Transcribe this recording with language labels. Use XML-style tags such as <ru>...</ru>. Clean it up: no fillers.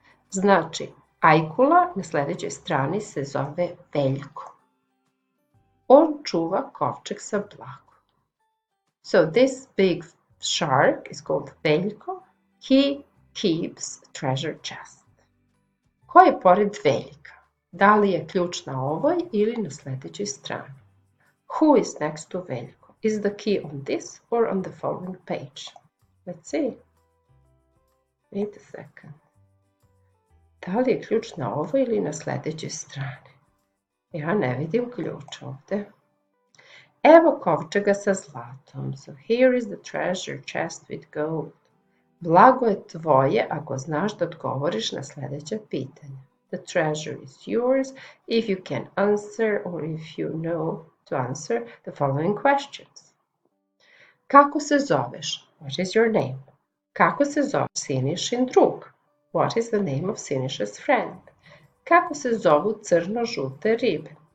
<sr>Znači, Ajkula na sledećoj strani se zove Veljko. On čuva kovčeg sa blagom.</sr> <en>So this big shark is called Veljko. He keeps a treasure chest.</en> <sr>Ko je pored Veljka? Da li je ključ na ovoj ili na sledećoj strani?</sr> <en>Who is next to Veljko? Is the key on this or on the following page? Let's see. Wait a second.</en> <sr>Da li je ključ na ovoj ili na sledećoj strani? Ja ne vidim ključ ovde. Evo kovčega sa zlatom.</sr> <en>So here is the treasure chest with gold.</en> <sr>Blago je tvoje ako znaš da odgovoriš na sledeća pitanja.</sr> <en>The treasure is yours if you can answer or if you know to answer the following questions.</en> <sr>Kako se zoveš?</sr> <en>What is your name?</en> <sr>Kako se zove Sinišin drug?</sr> <en>What is the name of Siniša's friend?</en> <sr>Kako se zovu crno-žute ribe?</sr>